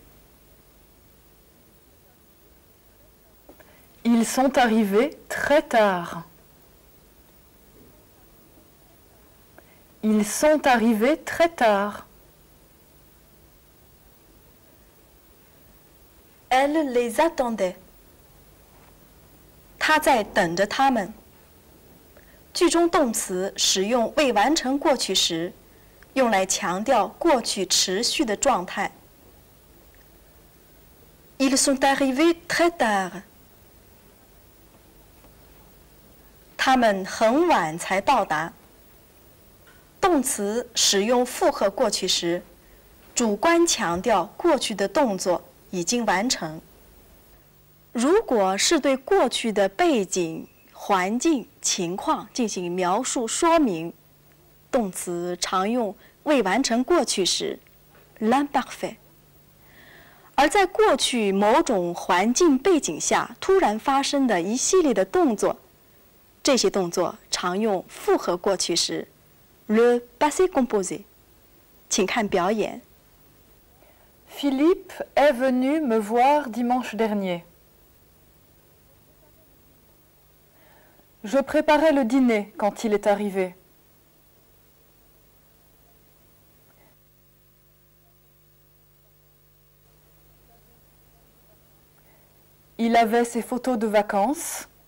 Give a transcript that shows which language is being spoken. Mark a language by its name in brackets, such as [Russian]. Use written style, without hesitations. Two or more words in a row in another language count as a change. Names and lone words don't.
[French] Ils sont arrivés très tard. Ils sont arrivés très tard. Elle les attendait. [Chinese] 她在等着他们。句中动词使用未完成过去时，用来强调过去持续的状态。 [French] Ils sont arrivés très tard. [Chinese] 他们很晚才到达。动词使用复合过去时，主观强调过去的动作已经完成。如果是对过去的背景、环境、情况进行描述说明，动词常用未完成过去时 l'imparfait。而在过去某种环境背景下突然发生的一系列的动作，这些动作常用复合过去时 [French] le passé composé。 [Chinese] 请看表演。 [French] Philippe est venu me voir dimanche dernier. Je préparais le dîner quand il est arrivé. Il avait ses photos de vacances.